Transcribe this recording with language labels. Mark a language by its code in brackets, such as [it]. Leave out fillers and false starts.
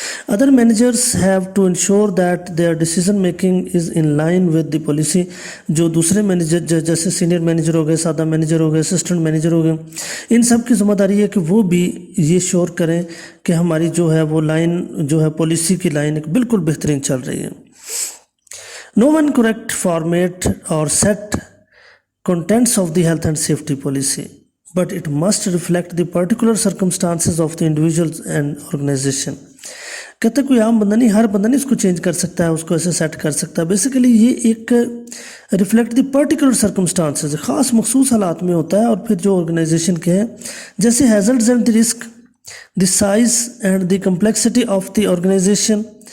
[en] Other managers have to ensure that their decision making is in line with the policy. [hi] जो दूसरे manager जैसे senior manager हो गए, सादा मैनेजर हो गए, असिस्टेंट मैनेजर हो गए, इन सब की जिम्मेदारी है कि वो भी ये श्योर करें कि हमारी जो है वो लाइन जो है पॉलिसी की लाइन एक बिल्कुल बेहतरीन चल रही है। [en] No one correct format or set contents of the health and safety policy, but it must reflect the particular circumstances of the individuals and organization। [hi] कहते कोई आम बंदा नहीं, हर बंदा नहीं इसको चेंज कर सकता है, उसको ऐसे सेट कर सकता है। बेसिकली ये एक [en] reflect the particular circumstances, [hi] ख़ास मखसूस हालात में होता है और फिर जो ऑर्गेनाइजेशन के हैं, जैसे [en] Hazards and the risk, the size and the complexity of the organisation.